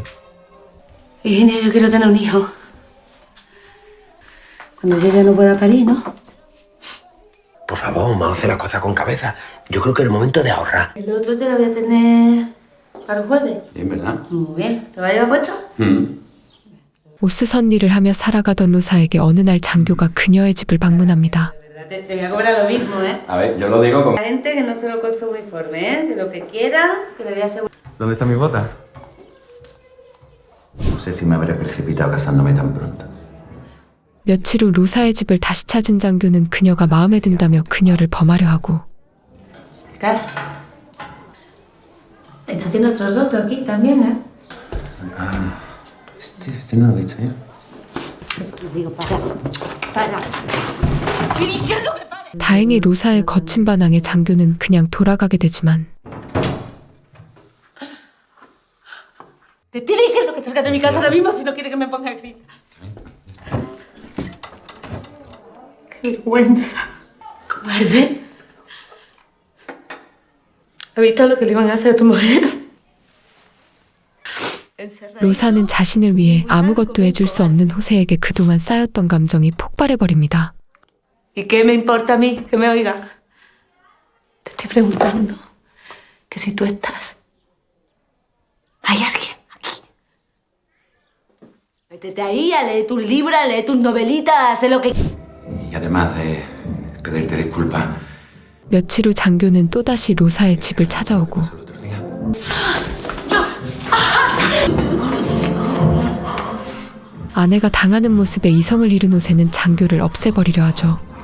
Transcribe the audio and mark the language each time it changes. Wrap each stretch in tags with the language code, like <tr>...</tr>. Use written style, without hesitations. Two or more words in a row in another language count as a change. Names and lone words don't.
<es>Virginia, yo quiero tener un hijo. Cuando yo ya no pueda parir, ¿no? Por favor, vamos a hacer las cosas con cabeza. Yo creo que es el momento de ahorrar. El otro te lo voy a tener para el jueves. ¿Es verdad? Muy bien. ¿Te va a llevar puesto?</es> <ko>오스선 일을 하며 살아가던 로사에게 어느 날 장교가 그녀의 집을 방문합니다.</ko> <es>Te voy a cobrar lo mismo, ¿eh? A ver, yo lo digo con... La gente que no se lo con su uniforme, ¿eh? De lo que quiera, que le voy a asegurar. ¿Dónde está mi bota? No sé si me habré precipitado casándome tan pronto.</es> <ko>며칠 후 로사의 집을 다시 찾은 장교는 그녀가 마음에 든다며 그녀를 범하려 하고</ko> <es>¿Qué? Esto tiene otro roto aquí también, ¿eh? Ah, este no lo he visto yo. Digo, para. Estoy diciendo que para.</es> <ko>다행히 로사의 거친 반항에 장교는 그냥 돌아가게 되지만</ko> <es>Te estoy diciendo que salgas de mi casa ahora mismo si no quieres que me ponga a gritar. ¡Qué vergüenza! ¡Cobarde! ¿Has visto lo que le iban a hacer a tu mujer?</es> <ko>로사는 자신을 위해 아무것도 해줄 수 없는 호세에게 그동안 쌓였던 감정이 폭발해버립니다.</ko> <es>¿Y qué me importa a mí que me oigan? Te estoy preguntando que si tú estás, ¿hay alguien aquí? Métete ahí, a leer tus libros, a leer tus novelitas, a hacer lo que... Y además de pedirte disculpas,</es> <ko>며칠 후 장교는 또다시 로사의 집을 찾아오고 아내가 당하는 모습에 이성을 잃은 호세는 장교를 없애버리려 하죠.</ko>